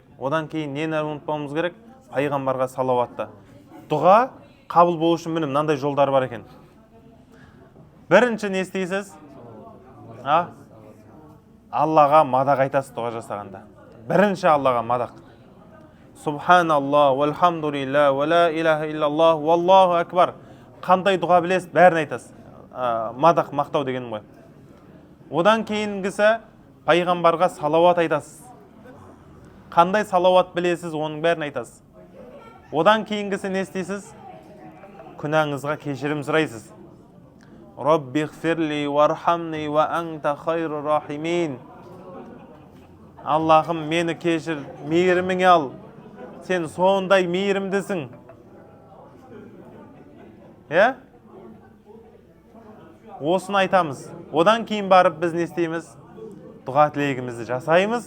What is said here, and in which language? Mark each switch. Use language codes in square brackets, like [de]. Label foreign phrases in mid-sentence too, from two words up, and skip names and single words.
[kk] Одан кейін нені ұмытпауымыз керек? Пайғамбарға салауатты. Дұға қабыл болу үшін мынандай жолдар бар екен. Бірінші не істейсіз? Аллаға мадақ айтасыз дұға жасағанда. Бірінші Аллаға мадақ. [ar] سبحان الله والحمد لله ولا إله إلا الله والله أكبر. [kk] Қандай дұға білесіз, бәрін айтасыз. Мадақ, мақтау дегенім ғой. Одан кейінгісі пайғамбарға салауат айтасыз. Қандай салауат білесіз, оның бәрін айтасыз. Одан кейінгісі не істейсіз? Күнәңізға кешірім сұрайсыз. [ar] رب اغفر لي وارحمني وأنت خير الراحمين. [kk] Аллахым, мені кешір, мейіріміңе ал. Сен сондай мейірімдісің. Осыны айтамыз. Одан кейін барып біз не істейміз? Дұға тілегімізді жасаймыз.